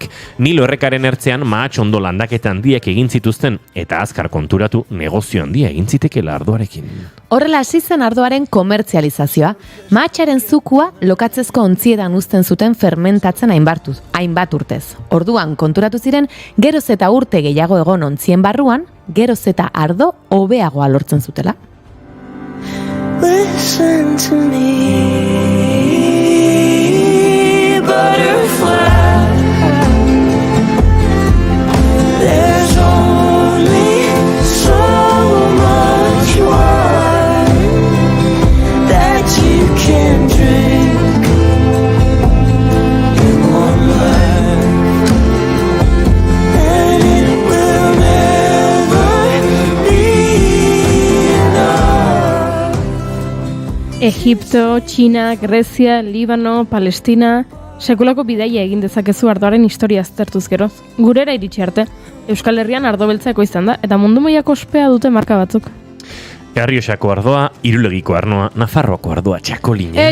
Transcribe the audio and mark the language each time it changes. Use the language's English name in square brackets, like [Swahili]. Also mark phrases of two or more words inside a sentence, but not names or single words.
[Basque] Nilo errekaren ertzean mahatxondo landaketa handiak egin zituzten eta azkar konturatu negozio handia egin zitekela ardoarekin. Horrela hasi zen ardoaren komertzializazioa. Mahatxaren zukua lokatzezko ontzietan uzten zuten fermentatzen hainbat urtez. Orduan konturatu ziren geroz eta urte gehiago egon ontzien barruan, geroz eta ardo hobeagoa lortzen zutela. [English] Listen to me, butterfly. There's only so much wine that you can drink in one life, and it will never be enough. [Basque] Egipto, Txina, Grezia, Libano, Palestina, sekulako bidaia egin dezakezu ardoaren historia aztertuz geroz. Gurera iritsi arte, Euskal Herrian ardo beltza ekoizten da, eta mundu mailako ospea dute marka batzuk. Errioxako ardoa, Irulegiko arnoa, Nafarroako ardoa, txakolina.